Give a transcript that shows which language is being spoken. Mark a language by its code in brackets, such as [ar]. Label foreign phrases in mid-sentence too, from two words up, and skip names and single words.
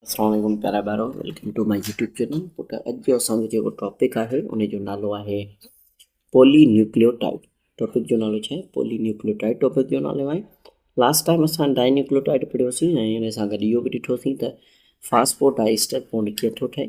[ar] السلام عليكم [sd] प्यारा ॿारो, [en] welcome to my YouTube channel. [sd] पुट अॼु जो असांजो जेको टॉपिक आहे उन जो नालो आहे पॉलीन्यूक्लियोटाइड। टॉपिक जो नालो छा आहे? पॉलीन्यूक्लियोटाइड टॉपिक जो नालो आहे। लास्ट टाइम असां डाइन्यूक्लियोटाइड पढ़ियोसीं ऐं हिन सां गॾु इहो बि ॾिठोसीं त [en] phosphodiester bond [sd] कीअं थो ठहे।